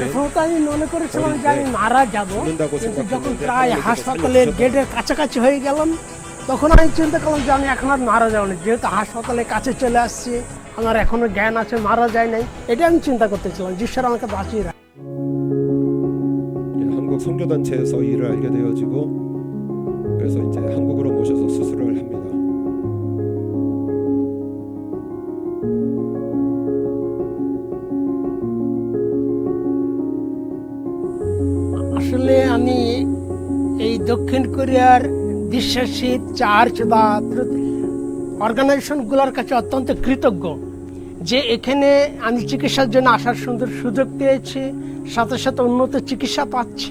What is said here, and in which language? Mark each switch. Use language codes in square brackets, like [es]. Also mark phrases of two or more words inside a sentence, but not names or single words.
[bn] আমি মনে করেছিলাম যে আমি মারা যাব, কিন্তু যখন প্রায় হাসপাতালের গেটের কাছাকাছি হয়ে গেলাম তখন আমি চিন্তা করলাম যে আমি এখন আর মারা যাব না, যেহেতু হাসপাতালের কাছে চলে আসছি, আমার এখনো জ্ঞান আছে, মারা যায় নাই। এটা আমি চিন্তা করতেছিলাম যে ঈশ্বর আমাকে বাঁচিয়ে রাখে। [ko] 한국 선교단체에서 일을 알게 되어지고 그래서 이제 한국으로 모셔서 수술을 합니다. [bn] আসলে আমি এই দক্ষিণ কোরিয়ার বিশ্বাসী চার্চ বা অর্গানাইজেশনগুলোর কাছে অত্যন্ত কৃতজ্ঞ যে এখানে আমি চিকিৎসার জন্য আসার সুন্দর সুযোগ পেয়েছি, সাথে সাথে উন্নত চিকিৎসা পাচ্ছি।